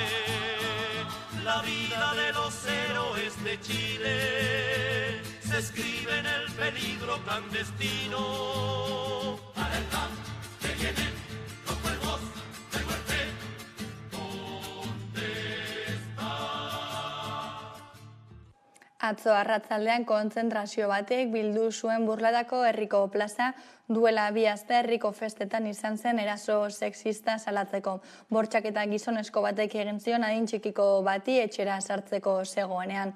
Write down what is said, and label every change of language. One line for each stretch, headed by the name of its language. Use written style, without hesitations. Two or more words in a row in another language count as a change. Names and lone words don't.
Spanish: La vida de los héroes de Chile se escribe en el peligro clandestino. ¡Alerta! ¡Que vienen los cuervos de muerte! ¿Dónde está?
Basque: Atzo arratzaldean kontzentrazio batek bildu zuen Burladako herriko plaza duela 2 aste herriko festetan izan zen eraso sexista salatzeko. Bortxaketa gizonezko batek egin zion adin txikiko bati etxera sartzeko zegoenean.